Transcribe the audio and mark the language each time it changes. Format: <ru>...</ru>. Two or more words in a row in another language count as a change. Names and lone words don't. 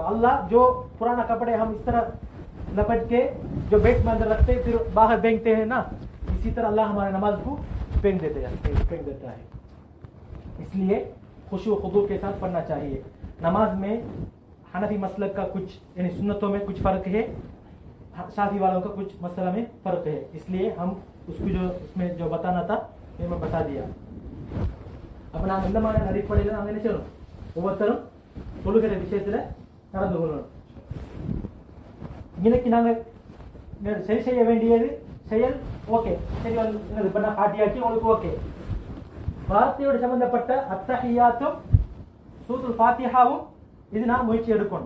<hi>अल्लाह जो पुराना कपड़े हम इस तरह लपेट के जो बेड में अंदर रखते हैं फिर बाहर फेंकते हैं ना, इसी तरह अल्लाह हमारे नमाज को फेंक देता है। इसलिए खुशू खुदू के साथ पढ़ना चाहिए। नमाज में हनफी मसलक का कुछ यानी सुन्नतों में कुछ फ़र्क है, शाफी वालों का कुछ मसला में फ़र्क है, इसलिए हम उसको जो उसमें जो बताना था ये मैं बता दिया।</hi> <ta>அப்போ நாங்கள் இந்த மாதிரியான அடிப்படையில் நாங்கள் என்ன செய்யணும், ஒவ்வொருத்தரும் தொழுகிற விஷயத்தில் நடந்து கொள்ளணும். இன்னைக்கு நாங்கள் சரி செய்ய வேண்டியது செயல் ஓகே, சரி இப்போ நான் காட்டியாச்சு உங்களுக்கு ஓகே. வார்த்தையோடு சம்பந்தப்பட்ட அத்தஹியாத்தும் சூரத்துல் ஃபாத்திஹாவும் இது நான் முயற்சி எடுக்கணும்.</ta>